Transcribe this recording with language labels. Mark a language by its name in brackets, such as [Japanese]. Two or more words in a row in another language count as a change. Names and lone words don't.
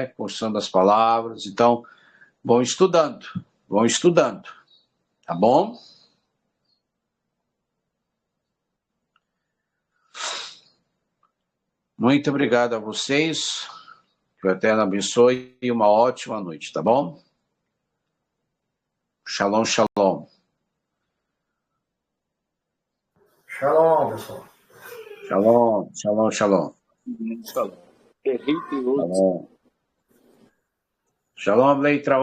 [Portuguese] Construção das palavras. Então, vão estudando, tá bom? Muito obrigado a vocês. Que o Eterno abençoe e uma ótima noite, tá bom? [Hebrew] שלום, שלום. [Portuguese] Shalom, pessoal. [Hebrew] שלום, שלום, שלום. שלום. שלום. [Portuguese] Shalom, Leitra.